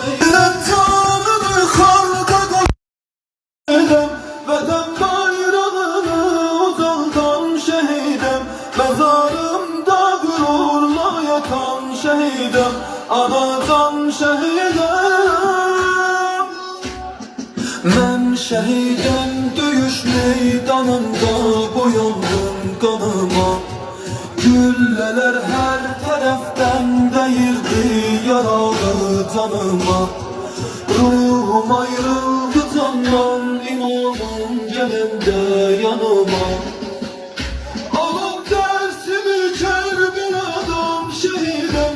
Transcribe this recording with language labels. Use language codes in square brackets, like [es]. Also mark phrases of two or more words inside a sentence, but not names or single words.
[az] Vətən bayrağını uzaldan şehidim. [tr] Mezarımda gururla yatan şehidim. Anadan şehidim. Ben şehidim, döyüş meydanında boyandım kanıma. Gülleler her taraftan değirdi yaralı canıma. Ruhum ayrıldı candan, imamım gelende yanıma. Alıp dersimi Kerbela'dan şehidim.